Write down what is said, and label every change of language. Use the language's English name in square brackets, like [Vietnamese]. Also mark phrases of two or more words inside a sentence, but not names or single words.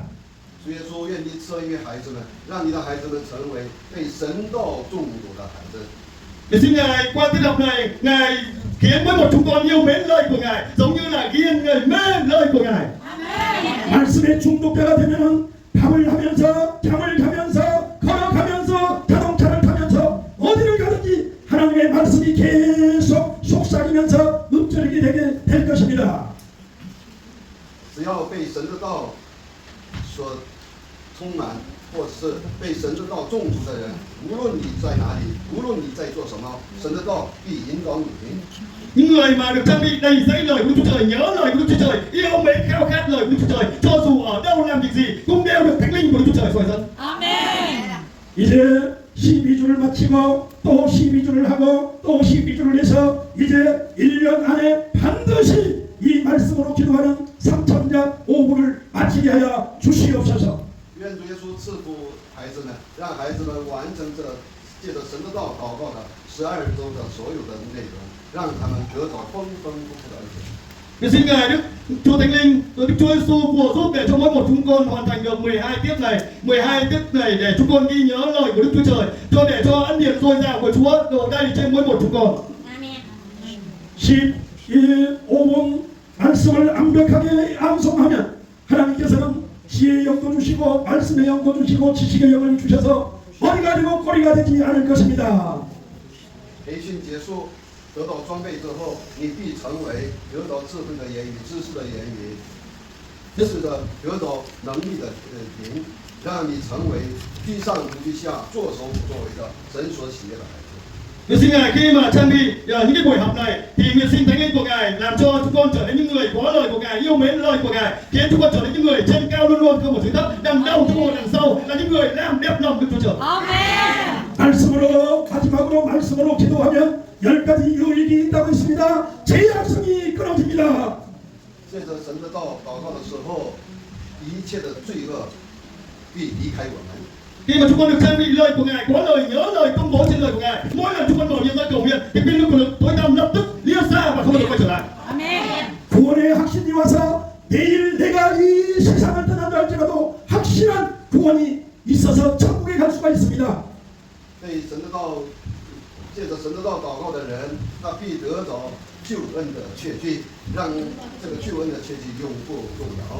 [Chinese] 主耶稣愿意赐予孩子们，让你的孩子们成为被神道中毒的孩子。 [Vietnamese] Vậy xin Ngài qua tiết học này, Ngài khiến mỗi một chúng con yêu mến lời của Ngài, giống như là khiến người mê lời của Ngài. [Korean] 말씀의 중독자가 되면은 밥을 하면서 장을 가면서 걸어가면서 자동차를 타면서 어디를 가든지 하나님의 말씀이 계속 속삭이면서 읊조리게 되게 될 것입니다. [Chinese] 只要被神的道所充满，或者是被神的道中毒的人，无论你在哪里，无论你在做什么，神的道必引导你。 [Vietnamese] Những người mà được trang bị đầy dẫy lời của Đức Chúa Trời, nhớ lời của Đức Chúa Trời, yêu mến khao khát lời của Đức Chúa Trời, cho dù ở đâu làm việc gì cũng đều được thánh linh của Đức Chúa Trời soi dẫn. [Korean] 이제 12주를 마치고 또 12주를 하고 또 12주를 해서 이제 1년 안에 반드시 이 말씀으로 기도하는 3천자 5부를 마치게 하여 주시옵소서. [Chinese] 愿主耶稣赐福孩子们，让孩子们完成这借着神的道祷告的12周的所有的内容，让他们得到丰丰富富的恩典。 [Vietnamese] Vậy xin Ngài Đức Chúa Thánh Linh, Đức Chúa Giêsu phù giúp để cho mỗi một chúng con hoàn thành được 12 tiết này để chúng con ghi nhớ lời của Đức Chúa Trời, để cho ân điển dồi dào của Chúa đổ đầy trên mỗi một chúng con. [Korean] 15분 말씀을 완벽하게 암송하면 하나님께서는 지혜의 영도 주시고 말씀의 영도 주시고 지식의 영을 주셔서 머리가 되고 꼬리가 되지 않을 것입니다. [Chinese] 培训结束，得到装备之后，你必成为得到智慧的言语、知识的言语，是的，得到能力的灵，让你成为居上不居下、作首不作为的神所喜悦的孩子。 [Vietnamese] Nguyện xin Ngài khi mà trang bị những cái buổi học này thì nguyện xin Thánh Linh của Ngài làm cho chúng con trở nên những người có lời của Ngài, yêu mến lời của Ngài, khiến chúng con trở nên những người trên cao luôn luôn không ở dưới thấp, đằng đầu chúng con đằng sau là những người làm đẹp lòng Đức Chúa Trời. [Korean] 말씀으로 마지막으로 말씀으로 기도하면 10가지 유익이 있다고 있습니다. 제약성이 끊어집니다. [Chinese] 借着神的道祷告的时候，一切的罪恶必离开我们。 [Vietnamese] Khi mà chúng con được trang bị lời của Ngài, có lời nhớ lời công bố trên lời của Ngài, mỗi lần chúng con mở miệng ra cầu nguyện thì quyền lực của lực tối tăm lập tức lia xa và không bao giờ quay trở lại. [Korean] 구원의 확신이 와서 내일 내가 이 세상을 떠난다 할지라도 확실한 구원이 있어서 천국에 갈 수가 있습니다. [Chinese] 被神的道，借着神的道祷告的人，他必得着救恩的确据，让这个救恩的确据永不动摇。